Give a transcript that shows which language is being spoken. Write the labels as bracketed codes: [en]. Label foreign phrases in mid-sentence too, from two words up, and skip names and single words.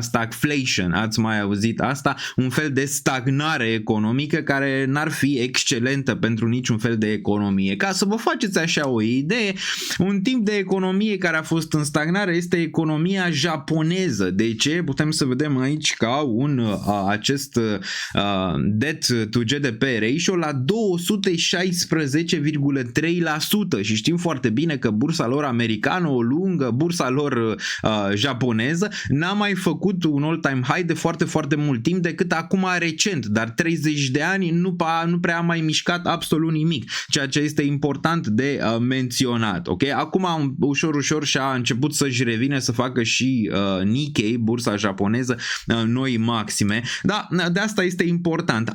[ro] Stagflation, ați mai auzit asta? Un fel de stagnare economică care n-ar fi excelentă pentru niciun fel de economie. Ca să vă faceți așa o idee, un tip de economie care a fost în stagnare este economia japoneză. De ce? Putem să vedem aici că au acest [en] debt to GDP ratio [ro] la 216,3% și știm foarte bine că bursa lor americană o lungă, bursa lor japoneză n-a mai făcut un [en] all-time high [ro] de foarte, foarte mult timp decât acum recent, dar 30 de ani nu prea a mai mișcat absolut nimic, ceea ce este important de menționat. Okay? Acum ușor și-a început să-și revine să facă și Nikkei, bursa japoneză, noi maxime, dar de asta este important.